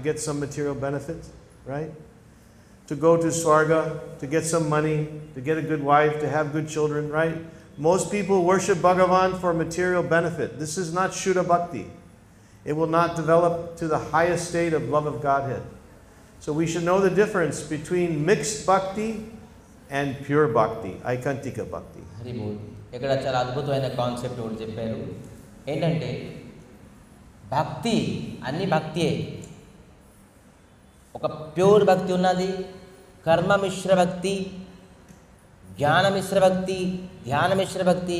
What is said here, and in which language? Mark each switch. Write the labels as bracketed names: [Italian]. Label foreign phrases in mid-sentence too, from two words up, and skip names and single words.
[English] To get some material benefits, right? to go to Swarga, to get some money, to get a good wife, to have good children, right? Most people worship Bhagavan for material benefit. This is not [Sanskrit] शुद्ध भक्ति. [English] It will not develop to the highest state of love of Godhead. So we should know the difference between mixed bhakti and pure bhakti, [Sanskrit] ऐकान्तिक भक्ति. [Telugu] హరి బోల్. ఇక్కడ చాలా అద్భుతమైన కాన్సెప్ట్ ఒకటి చెప్పారు. ఏంటంటే భక్తి అన్ని భక్తియే. ఒక ప్యూర్ భక్తి ఉన్నది, కర్మ మిశ్ర భక్తి, జ్ఞాన మిశ్ర భక్తి, ధ్యాన మిశ్ర భక్తి.